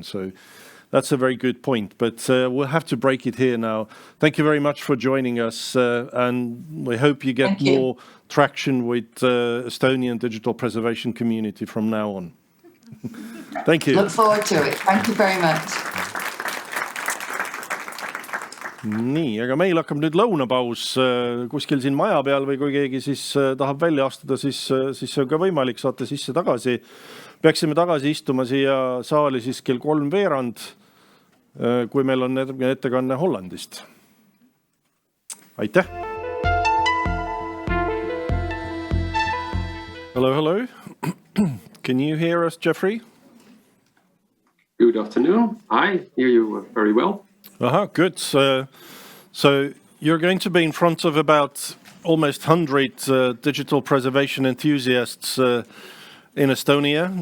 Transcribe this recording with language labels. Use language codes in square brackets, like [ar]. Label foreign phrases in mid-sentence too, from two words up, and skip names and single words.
[en] So that's a very good point. But we'll have to break it here now. Thank you very much for joining us. And we hope you get more traction with Estonian digital preservation community from now on. Thank you. Look forward to it. Thank you very much. [et] Nii, aga meil hakkab nüüd lõunapaus kuskil siin maja peal või kui keegi siis tahab välja astuda, siis see on ka võimalik, saate sisse tagasi. Peaksime tagasi istuma siia saali siis kell 3:15, kui meil on ettekanne Hollandist. Aitäh! [en] Hello. Can you hear us, Jeffrey? Good afternoon. I hear you very well. Good. So you're going to be in front of about almost 100 digital preservation enthusiasts in Estonia.